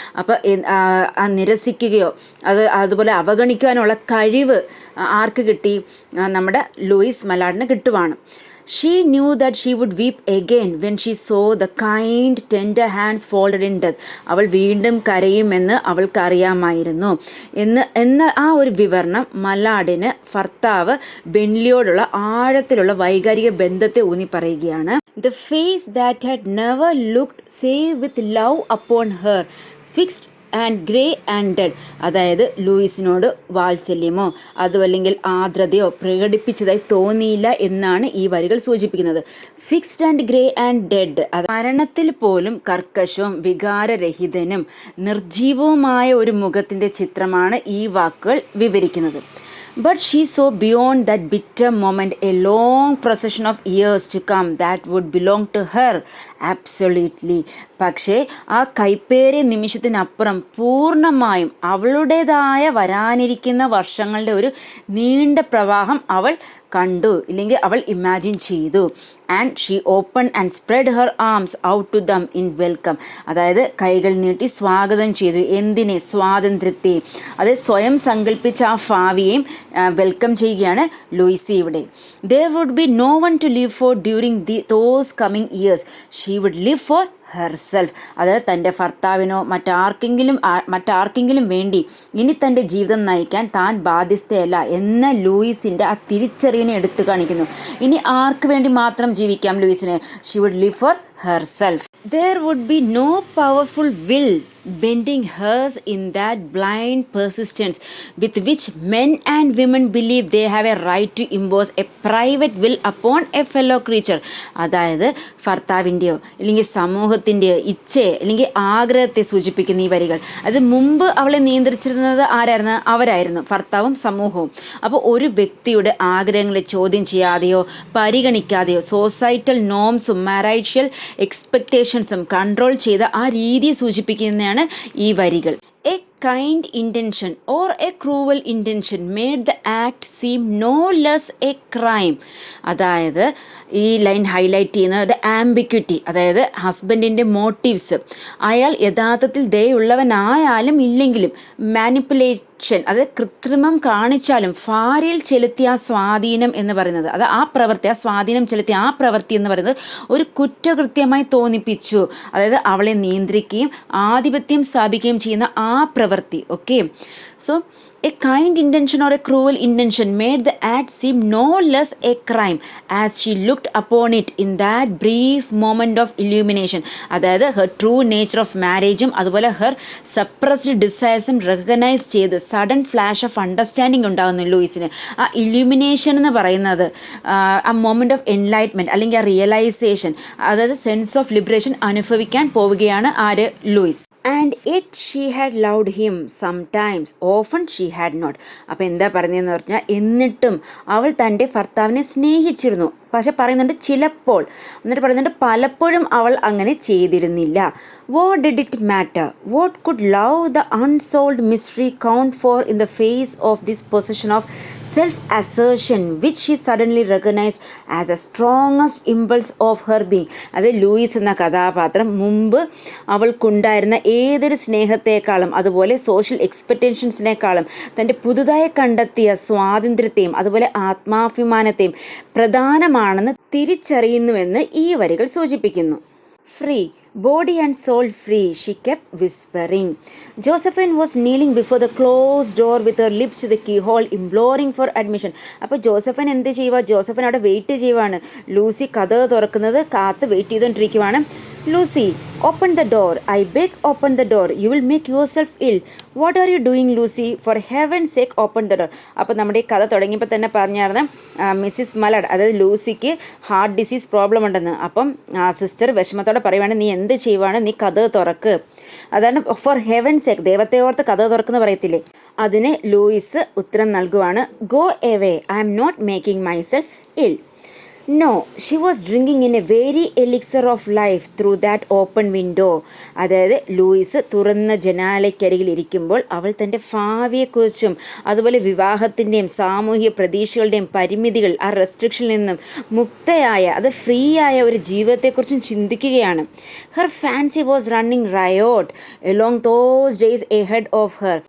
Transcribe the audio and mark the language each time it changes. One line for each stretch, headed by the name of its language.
Malayalam: അപ്പോൾ നിരസിക്കുകയോ അതുപോലെ അവഗണിക്കാനുള്ള കഴിവ് ആർക്ക് കിട്ടി? നമ്മുടെ Luis മലാഡിന് കിട്ടുവാണ്.
English: She knew that she would weep again when she saw the kind, tender hands folded in death.
Malayalam: അവൾ വീണ്ടും കരയുമെന്ന് അവൾക്കറിയാമായിരുന്നു എന്ന ആ ഒരു വിവരണം മലാഡിന് ഭർത്താവ് ബെൻലിയോടുള്ള ആഴത്തിലുള്ള വൈകാരിക ബന്ധത്തെ ഊന്നി പറയുകയാണ്.
English: The face that had never looked save with love upon her, fixed and grey and dead.
Malayalam: അതായത് ലൂയിസിനോട് വാത്സല്യമോ അതുമല്ലെങ്കിൽ ആർദ്രതയോ പ്രകടിപ്പിച്ചതായി തോന്നിയില്ല എന്നാണ് ഈ വരികൾ സൂചിപ്പിക്കുന്നത്. Fixed and grey and dead, മരണത്തിൽ പോലും കർക്കശവും വികാരരഹിതനും നിർജീവവുമായ ഒരു മുഖത്തിൻ്റെ ചിത്രമാണ് ഈ വാക്കുകൾ വിവരിക്കുന്നത്.
English: But she saw beyond that bitter moment a long procession of years to come that would belong to her absolutely.
Malayalam: പക്ഷേ ആ കൈപ്പേറിയ നിമിഷത്തിനപ്പുറം പൂർണ്ണമായും അവളുടേതായ വരാനിരിക്കുന്ന വർഷങ്ങളുടെ ഒരു നീണ്ട പ്രവാഹം അവൾ കണ്ടു, ഇല്ലെങ്കിൽ അവൾ ഇമാജിൻ ചെയ്തു.
English: And she open and spread her arms out to them in welcome.
Malayalam: അതായത് കൈകൾ നീട്ടി സ്വാഗതം ചെയ്തു. എന്തിനെ? സ്വാതന്ത്ര്യത്തെ. അത് സ്വയം സങ്കല്പിച്ച ആ ഭാവിയെയും വെൽക്കം ചെയ്യുകയാണ് ലൂയിസി ഇവിടെ.
English: There would be no one to live for during those coming years. She would live for herself.
Malayalam: അതായത് തൻ്റെ ഭർത്താവിനോ മറ്റാർക്കെങ്കിലും വേണ്ടി ഇനി തൻ്റെ ജീവിതം നയിക്കാൻ താൻ ബാധ്യസ്ഥയല്ല എന്ന ലൂയിസിൻ്റെ ആ തിരിച്ചറിവിനെ എടുത്തു കാണിക്കുന്നു. ഇനി ആർക്ക് വേണ്ടി മാത്രം ജീവിക്കാം ലൂയിസിന്?
English: She would live for herself. There would be no powerful will bending hers in that blind persistence with which men and women believe they have a right to impose a private will upon a fellow creature.
Malayalam: അതായത് ഭർത്താവിൻ്റെയോ അല്ലെങ്കിൽ സമൂഹത്തിൻ്റെയോ ഇച്ഛയെ അല്ലെങ്കിൽ ആഗ്രഹത്തെ സൂചിപ്പിക്കുന്ന ഈ വരികൾ. അത് മുമ്പ് അവളെ നിയന്ത്രിച്ചിരുന്നത് ആരായിരുന്നു? അവരായിരുന്നു, ഭർത്താവും സമൂഹവും. അപ്പോൾ ഒരു വ്യക്തിയുടെ ആഗ്രഹങ്ങളെ ചോദ്യം ചെയ്യാതെയോ പരിഗണിക്കാതെയോ സൊസൈറ്റൽ നോംസും മാരൈഷ്യൽ എക്സ്പെക്റ്റേഷൻസും കൺട്രോൾ ചെയ്ത ആ രീതിയെ സൂചിപ്പിക്കുന്നതാണ് ഈ വരികൾ.
English: A kind intention or a cruel intention made the act seem no less a crime.
Malayalam: അതായത് ഈ ലൈൻ ഹൈലൈറ്റ് ചെയ്യുന്നത് ആംബിക്വിറ്റി, അതായത് ഹസ്ബൻഡിൻ്റെ മോട്ടീവ്സ്. അയാൾ യഥാർത്ഥത്തിൽ ദയുള്ളവനായാലും ഇല്ലെങ്കിലും മാനിപ്പുലേഷൻ, അതായത് കൃത്രിമം കാണിച്ചാലും ഭാര്യയിൽ ചെലുത്തിയ ആ സ്വാധീനം എന്ന് പറയുന്നത്, അത് ആ പ്രവൃത്തി, ആ സ്വാധീനം ചെലുത്തിയ ആ പ്രവൃത്തി എന്ന് പറയുന്നത് ഒരു കുറ്റകൃത്യമായി തോന്നിപ്പിച്ചു. അതായത് അവളെ നിയന്ത്രിക്കുകയും ആധിപത്യം സ്ഥാപിക്കുകയും ചെയ്യുന്ന ആ പ്രവൃത്തി.
English: Okay, so a kind intention or a cruel intention made the act seem no less a crime as she looked upon it in that brief moment of illumination. അതായത് her true nature of marriageും അതുപോലെ her suppressed desires-ഉം recognize ചെയ്ത് sudden flash of understanding
Malayalam: ഉണ്ടാകുന്നു ലൂയിസിന്. ആ illumination എന്ന് പറയുന്നത് ആ moment of enlightenment അല്ലെങ്കിൽ ആ റിയലൈസേഷൻ, അതായത് സെൻസ് ഓഫ് ലിബറേഷൻ അനുഭവിക്കാൻ പോവുകയാണ് ആര്? Luis.
English: And it she had loved him sometimes often she had not.
Malayalam: അപ്പോൾ എന്താ പറഞ്ഞതെന്ന് പറഞ്ഞാൽ എന്നിട്ടും അവൾ തൻ്റെ ഭർത്താവിനെ സ്നേഹിച്ചിരുന്നു, പക്ഷെ പറയുന്നുണ്ട് ചിലപ്പോൾ, എന്നിട്ട് പറയുന്നുണ്ട് പലപ്പോഴും അവൾ അങ്ങനെ ചെയ്തിരുന്നില്ല.
English: What did it matter? What could love the unsolved mystery count for in the face of this possession of self assertion which she suddenly recognised as a strongest impulse of her being.
Malayalam: അത് Luis എന്ന കഥാപാത്രം മുമ്പ് അവൾക്കുണ്ടായിരുന്ന ഏതൊരു സ്നേഹത്തെക്കാളും അതുപോലെ social എക്സ്പെക്റ്റേഷൻസിനേക്കാളും തൻ്റെ പുതുതായി കണ്ടെത്തിയ സ്വാതന്ത്ര്യത്തെയും അതുപോലെ ആത്മാഭിമാനത്തെയും പ്രധാനമാണെന്ന് തിരിച്ചറിയുന്നുവെന്ന് ഈ വരികൾ സൂചിപ്പിക്കുന്നു.
English: Free, body and soul free, she kept whispering. Josephine was kneeling before the closed door with her lips to the keyhole, imploring for admission.
Malayalam: അപ്പോൾ ജോസഫിൻ എന്ത് ചെയ്യുക? ജോസഫിൻ അവിടെ വെയിറ്റ് ചെയ്യുവാണ്. ലൂസി കഥ തുറക്കുന്നത് കാത്ത് wait ചെയ്തുകൊണ്ടിരിക്കുവാണ്.
English: Lucy, open the door, I beg, open the door, you will make yourself ill. What are you doing Lucy? For heaven sake open the door.
Malayalam: അപ്പോൾ നമ്മുടെ ഈ കഥ തുടങ്ങിയപ്പോൾ തന്നെ പറഞ്ഞായിരുന്നു മിസ്സിസ് മലാഡ്, അതായത് ലൂസിക്ക് ഹാർട്ട് ഡിസീസ് പ്രോബ്ലം ഉണ്ടെന്ന്. അപ്പം സിസ്റ്റർ വിഷമത്തോടെ പറയുവാണ്, നീ എന്ത് ചെയ്യുവാണ്? നീ കഥ തുറക്ക്. അതാണ് ഫോർ ഹെവൻ സേക്ക്, ദൈവത്തെ ഓർത്ത് കഥ തുറക്കുന്ന പറയത്തില്ലേ. അതിന് ലൂയിസ് ഉത്തരം നൽകുവാണ്,
English: Go away, I'm not making myself ill. No, she was drinking in a very elixir of life through that open window.
Malayalam: അതായത് ലൂയിസ് തുറന്ന ജനാലയ്ക്കരികിൽ ഇരിക്കുമ്പോൾ അവൾ തൻ്റെ ഭാവിയെക്കുറിച്ചും അതുപോലെ വിവാഹത്തിൻ്റെയും സാമൂഹിക പ്രതീക്ഷകളുടെയും പരിമിതികൾ, ആ റെസ്ട്രിക്ഷനിൽ നിന്നും മുക്തയായ, അത് ഫ്രീ ആയ ഒരു ജീവിതത്തെക്കുറിച്ചും ചിന്തിക്കുകയാണ്.
English: Her fancy was running riot along those days ahead of her.